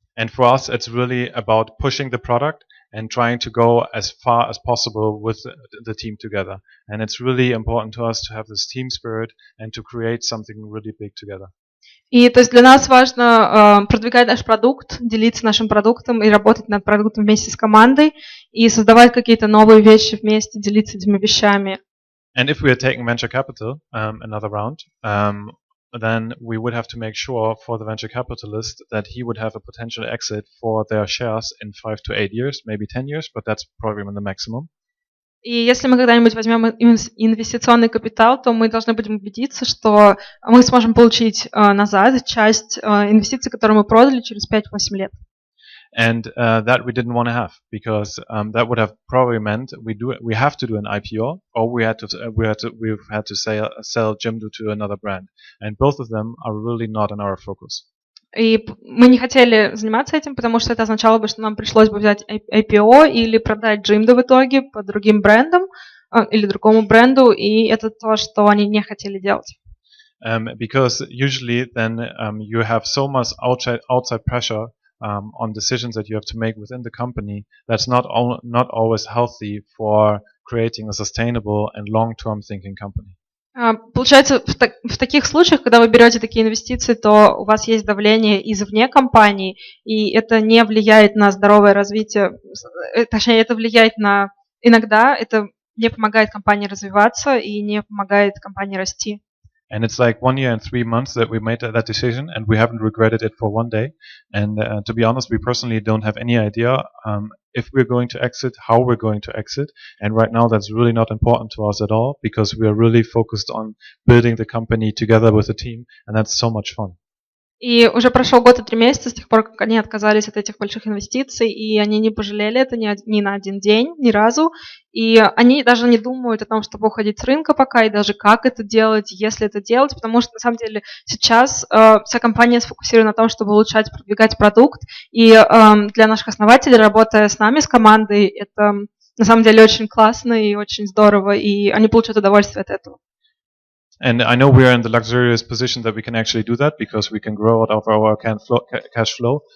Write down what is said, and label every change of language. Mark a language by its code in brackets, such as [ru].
[en] And for us, it's really about pushing the product and trying to go as far as possible with the team together. And it's really important to us to have this team spirit and to create something really big together. [ru] И то есть для нас важно продвигать наш продукт, делиться нашим продуктом и работать над продуктом вместе с командой и создавать какие-то новые вещи вместе, делиться этими вещами. [en] And if we are taking venture capital, another round, then we would have to make sure for the venture capitalist that he would have a potential exit for their shares in 5 to 8 years, maybe 10 years, but that's probably the maximum. [ru] И если мы когда-нибудь возьмем инвестиционный капитал, то мы должны будем убедиться, что мы сможем получить назад часть инвестиций, которые мы продали через 5-8 лет. [en] And that we didn't want to have, because that would have probably meant we have to do an IPO, or we've had to sell Jimdo to another brand, and both of them are really not in our focus. [ru] И мы не хотели заниматься этим, потому что это означало бы, что нам пришлось бы взять IPO или продать Jimdo в итоге по другим брендам или другому бренду, и это то, что они не хотели делать. [en] Because usually then you have so much outside pressure on decisions that you have to make within the company that's not always healthy for creating a sustainable and long-term thinking company. [ru] Получается, в таких случаях, когда вы берете такие инвестиции, то у вас есть давление извне компании, и это не влияет на здоровое развитие, точнее, это влияет на... Иногда это не помогает компании развиваться и не помогает компании расти. [en] And it's like 1 year and 3 months that we made that decision, and we haven't regretted it for one day. And to be honest, we personally don't have any idea if we're going to exit, how we're going to exit. And right now, that's really not important to us at all, because we are really focused on building the company together with the team, and that's so much fun. [ru] И уже прошел год и 3 месяца с тех пор, как они отказались от этих больших инвестиций, и они не пожалели это ни на один день, ни разу. И они даже не думают о том, чтобы уходить с рынка пока, и даже как это делать, если это делать, потому что на самом деле сейчас вся компания сфокусирована на том, чтобы улучшать, продвигать продукт. И для наших основателей, работая с нами, с командой, это на самом деле очень классно и очень здорово, и они получают удовольствие от этого. [en] And I know we are in the luxurious position that we can actually do that, because we can grow out of our cash flow.